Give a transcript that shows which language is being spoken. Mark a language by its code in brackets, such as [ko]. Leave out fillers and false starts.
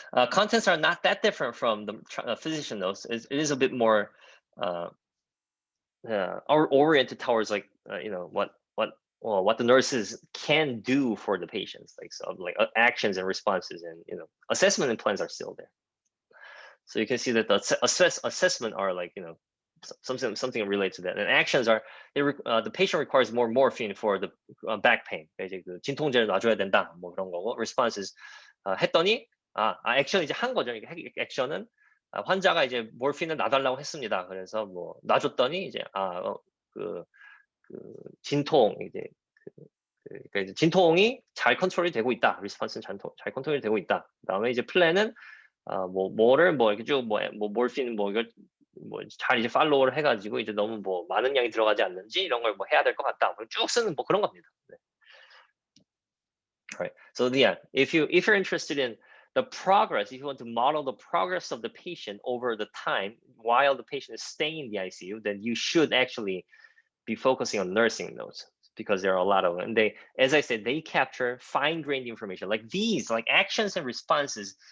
[en] Contents are not that different from the physician notes. It is a bit more oriented towards like what the nurses can do for the patients, like actions and responses, and assessment and plans are still there. So you can see that the assessment are like something related to that, and actions are the patient requires more morphine for the back pain. [ko] 이제 그 진통제를 놔줘야 된다 뭐 그런 거고, responses 했더니 액션 이제 한 거죠. 액션은 환자가 이제 몰핀을 놔달라고 했습니다. 그래서 뭐 놔줬더니 이제 그 진통 그러니까 이제 진통이 잘 컨트롤이 되고 있다. 리스폰스는 잘 컨트롤이 되고 있다. 그다음에 이제 플랜은 뭐를 이렇게 쭉 몰핀 이걸 잘 이제 팔로우를 해가지고 이제 너무 많은 양이 들어가지 않는지 이런 걸 해야 될 것 같다. 쭉 쓰는 그런 겁니다. 네. [en] Right. So yeah, if you're interested in the progress, if you want to model the progress of the patient over the time while the patient is staying in the ICU, then you should actually be focusing on nursing notes, because there are a lot of them. And they, as I said, they capture fine-grained information like these, like actions and responses.